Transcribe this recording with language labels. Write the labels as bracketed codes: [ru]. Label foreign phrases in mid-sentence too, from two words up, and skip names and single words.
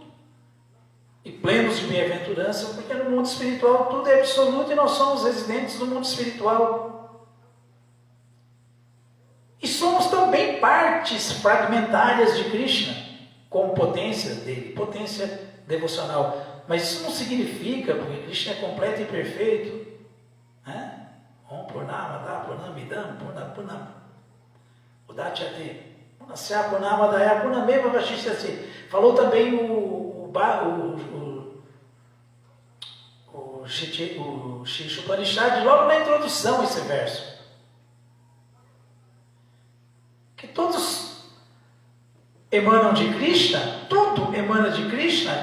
[pt] E plenos de bem-aventurança, porque no mundo espiritual tudo é absoluto e nós somos residentes do mundo espiritual. E somos também partes fragmentárias de Krishna, com potência dele, potência devocional. Mas isso não significa, porque Krishna é completo e perfeito, né? [sa] ॐ पूर्णम, द पूर्णमिदं, पूर्णम्, उदच्यते, पूर्णस्य पूर्णम दय पूर्णमेव वशिष्यते. [pt] Falou também o Shri Upanishad, logo na introdução, esse verso. Que todos emanam de Krishna, tudo emana de Krishna.